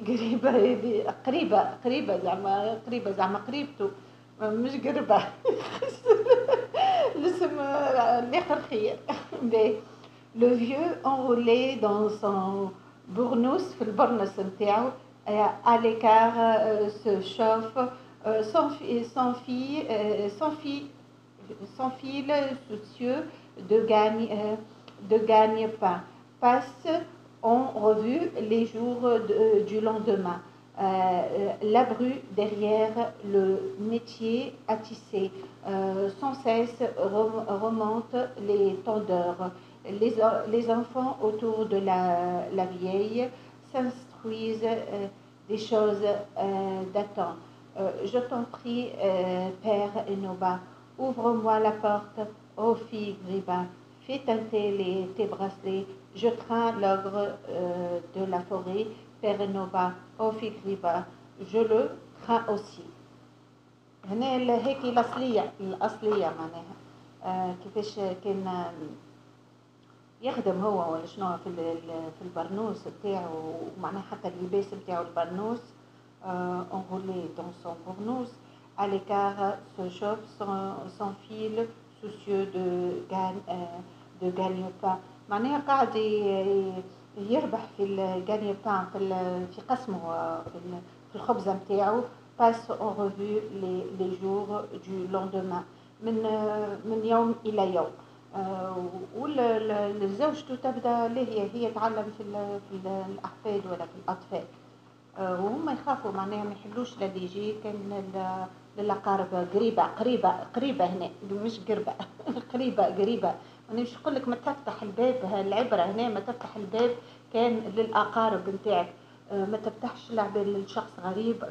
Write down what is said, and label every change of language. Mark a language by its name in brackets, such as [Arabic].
[Arabic] Griva, قريبة زعما قريبته مش قربة. الاسم الآخر خير. [French] Le vieux enroulé dans son bournous, [Arabic] في البرنس نتاعو [French] à l'écart se chauffe, sans fil soucieux de gagne-pain, passe en revue les jours du lendemain. La bru derrière le métier à tisser, sans cesse remonte les tendeurs. Les enfants autour de la vieille s'instruisent des choses datant. Je t'en prie, Père Enoba, ouvre-moi la porte, ô fille Griba, fais teinter tes bracelets. Je crains l'ogre de la forêt, Père Enoba, ô fille Griba, je le crains aussi. [Arabic] هنا هيك الأصلية معناها كيفاش كان يخدم هو ولا شنو في البرنوس بتاعه، ومعناها حتى اللباس بتاعه البرنوس [French] enroulé dans son bournous, à l'écart se chauffe sans fil, soucieux de gagne-pain. [Arabic] معناها قاعد يربح في الجاني-pain في قسمه في الخبزة نتاعو. [French] passe en revue les jours du lendemain [Arabic] من يوم إلى يوم. والزوجته تبدا هي تعلم في الأحفاد ولا في الأطفال، وهم يخافوا معناها ما يحلوش للي يجي كان للأقارب قريبة هنا مش قربة قريبة. أنا مش نقول لك ما تفتح الباب، العبرة هنا ما تفتح الباب كان للأقارب نتاعك، ما تفتحش العباد للشخص غريب.